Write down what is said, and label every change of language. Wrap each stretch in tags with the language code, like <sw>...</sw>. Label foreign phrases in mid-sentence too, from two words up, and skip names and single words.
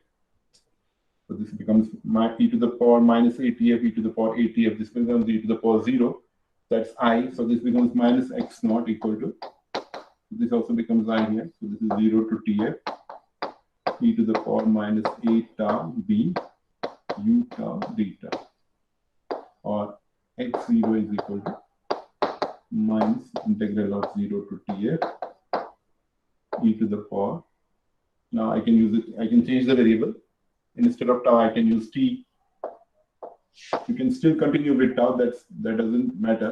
<en>So this becomes my e to the power minus atf, e to the power atf, this becomes e to the power 0, that's I, so this becomes minus x naught equal to, this also becomes I here, so this is 0 to tf, e to the power minus a tau b u tau beta, or x0 is equal to minus integral of 0 to tf e to the power. Now I can use it, I can change the variable. Instead of tau, I can use t. You can still continue with tau, that doesn't matter.</en>